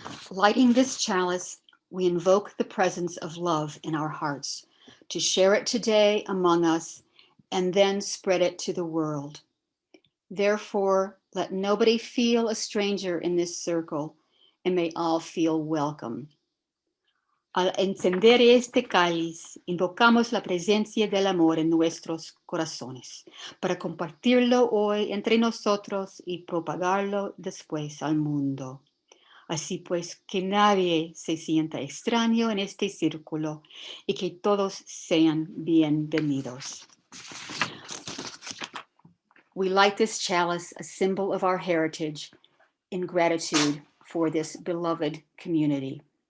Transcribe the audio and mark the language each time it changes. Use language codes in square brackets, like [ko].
[en] Lighting this chalice, we invoke the presence of love in our hearts, to share it today among us, and then spread it to the world. Therefore, let nobody feel a stranger in this circle, and may all feel welcome. [es] Al encender este cáliz, invocamos la presencia del amor en nuestros corazones, para compartirlo hoy entre nosotros y propagarlo después al mundo. Así pues, que nadie se sienta extraño en este círculo y que todos sean bienvenidos. [en] We light this chalice, a symbol of our heritage, in gratitude for this beloved community.